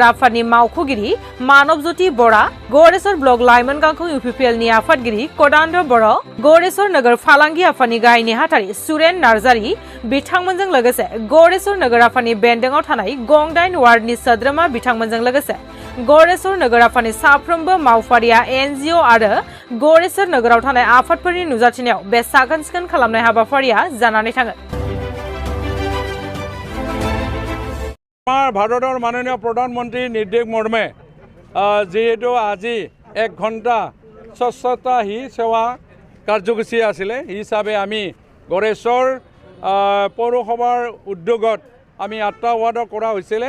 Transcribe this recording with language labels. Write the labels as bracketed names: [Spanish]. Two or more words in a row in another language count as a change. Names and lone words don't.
[Bodo] आफादनि मावख'गिरि मानबज्योति बरा, गौरेसर ब्लक लाइमोन गांखं इउपिपिएलनि आफादगिरि कदान्द बर', गौरेसर नोगोर फालांगि आफादनि गाहाय नेहाथारि सुरेन नार्जारी बिथांमोनजों लोगोसे गौरेसर नोगोर आफादनि बेन्दोंआव थानाय गं 8 वार्डनि सोद्रोमा बिथांमोनजों लोगोसे गौरेसर नोगोर आफादनि साफ्रोमबो मावफारिया एनजिअ आरो गौरेसर नोगोराव थानाय आफादफोरनि नुजाथिनायाव बे साखोन-सिखोन खालामनाय हाबाफारिया जानानै थाङो। [Assamese] ভাৰতৰ মাননীয় প্ৰধানমন্ত্ৰী নিৰ্দেশ মৰ্মে যেহেতু আজি 1 ঘণ্টা স্বচ্ছতা হি সেৱা কাৰ্যসূচী আছিলে হিচাপে আমি গড়েশ্বৰ পৌৰসভাৰ উদ্যোগত আমি 8টা ৱাৰ্ডৰ কৰা হৈছিলে।